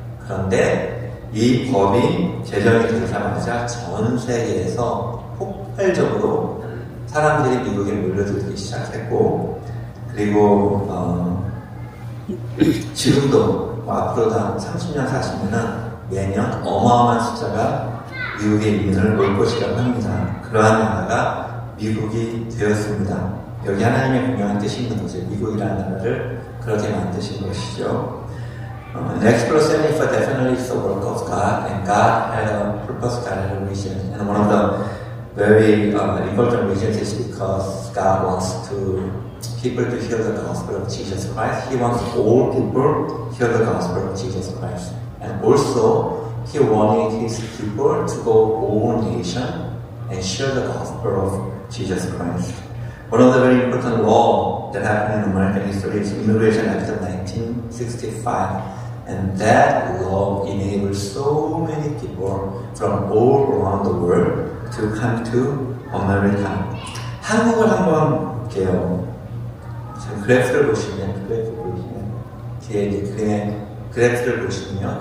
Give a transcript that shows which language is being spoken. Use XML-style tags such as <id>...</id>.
<ko>그런데 이 법이 제정이 되자마자 전 세계에서 폭발적으로 사람들이 미국에 몰려들기 시작했고 그리고 지금도 앞으로도 한 30년, 40년은 매년 어마어마한 숫자가 미국의 이민을 올 것이라고 합니다. 그러한 나라가 미국이 되었습니다. 여기 하나님의 분명한 뜻이 있는 거죠. 미국이라는 나라를 그렇게 만드신 것이죠.</ko> <en>Explorer 74 definitely is the work of God, and God had a purpose, God had a vision. And one of the very important reasons is because God wants to people to hear the gospel of Jesus Christ. He wants all people to hear the gospel of Jesus Christ. And also, he wanted his people to go all nation and share the gospel of Jesus Christ. One of the very important laws that happened in American history is Immigration Act of 1965. And that law enabled so many people from all around the world to come to America.</en> <ko>한국을 한번 볼게요. 지금 그래프를 보시면 뒤에 이제 그래프를 보시면요.</ko>